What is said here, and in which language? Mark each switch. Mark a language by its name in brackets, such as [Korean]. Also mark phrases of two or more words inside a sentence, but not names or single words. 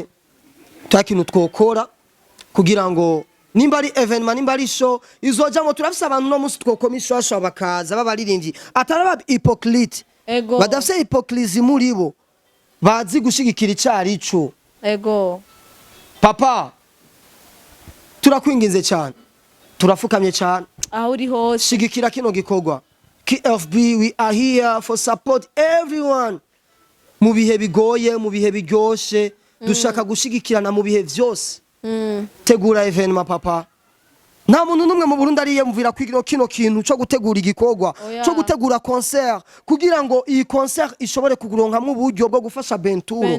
[Rundi] takintu twokora kugira ngo nimba ari evenement nimba ari show izojamo turafise abantu no musi twokomishasha bakaza babaririmbyi ataraba hypocrite badafise hypocrisy muri bo bazi gushigikira icari ico papa turakwinginze cyane turafukamye cyane aho uri hose shigikira kino gikorwa KFB [English] we are here for support everyone [Rundi] mu bihe bigoye mu bihe biryoshe dushaka gushigikirana mu bihe vyose tegura evenement papa nta muntu numwe mu Burundi ariye mvira kwigiro kino kintu cyo gutegura igikorwa cyo gutegura concert kugira ngo iyi concert ishobore kuguronka mu buryo bwo gufasha Benturo